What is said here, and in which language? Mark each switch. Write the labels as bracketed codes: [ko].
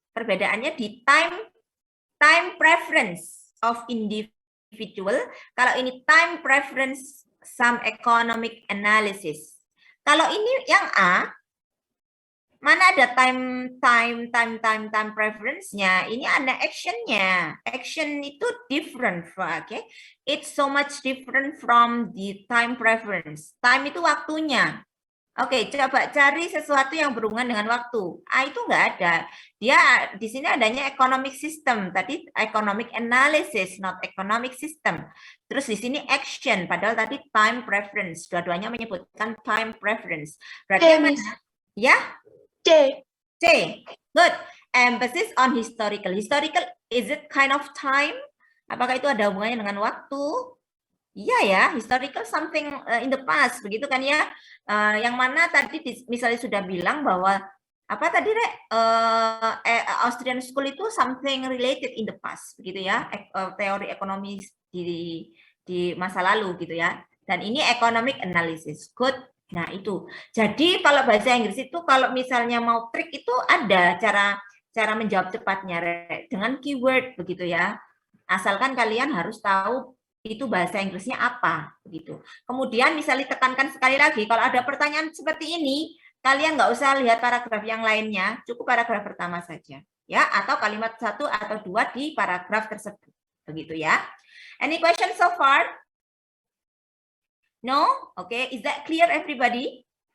[id] Perbedaannya di time preference of individual. [en] Kalau ini time preference some economic analysis. [id] Kalau ini yang A, mana ada time preference-nya? Ini ada action-nya. Action itu different, okay? [en] It's so much different from the time preference. [id] Time itu waktunya. Oke, coba cari sesuatu yang berhubungan dengan waktu. Itu nggak ada. Dia di sini adanya economic system. [en] Tadi economic analysis, not economic system. [id] Terus di sini action, padahal tadi time preference. Dua-duanya menyebutkan time preference. Berarti yang mana? Ya? C. [en] C. Good. Emphasis on historical. Historical, is it kind of time? [id] Apakah itu ada hubungannya dengan waktu? Iya ya, historical something in the past, begitu kan ya? Yang mana tadi misalnya sudah bilang bahwa apa tadi, Rek? Austrian School itu something related in the past, begitu ya? Teori ekonomi di masa lalu, gitu ya? Dan ini economic analysis. Good. Nah itu. Jadi kalau bahasa Inggris itu kalau misalnya mau trik itu ada cara menjawab cepatnya, Rek, dengan keyword, begitu ya? Asalkan kalian harus tahu itu bahasa Inggrisnya apa, begitu. Kemudian misalnya tekankan sekali lagi, kalau ada pertanyaan seperti ini, kalian nggak usah lihat paragraf yang lainnya, cukup paragraf pertama saja, ya, atau kalimat 1 atau 2 di paragraf tersebut, begitu ya. [en] Any question so far? No? Okay, is that clear, everybody?